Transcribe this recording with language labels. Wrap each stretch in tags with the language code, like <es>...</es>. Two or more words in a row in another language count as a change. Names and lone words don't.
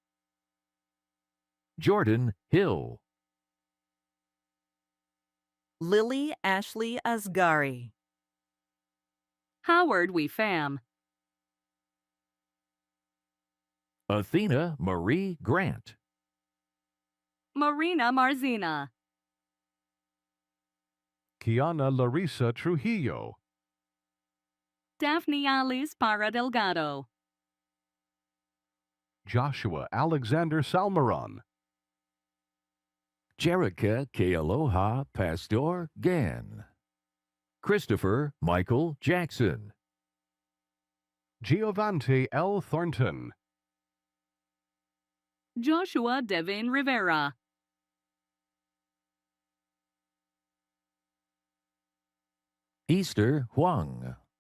<en>Jordan Hill. Lily Ashley Asgari. Howard We Fam. Athena Marie Grant. Marina Marzina. Kiana Larissa Trujillo. Daphne Alice Para Delgado. Joshua Alexander Salmaron. Jerica Kealoha Pastor Gann. Christopher Michael Jackson. Giovanni L. Thornton. Joshua Devin Rivera. Easter Huang.</en>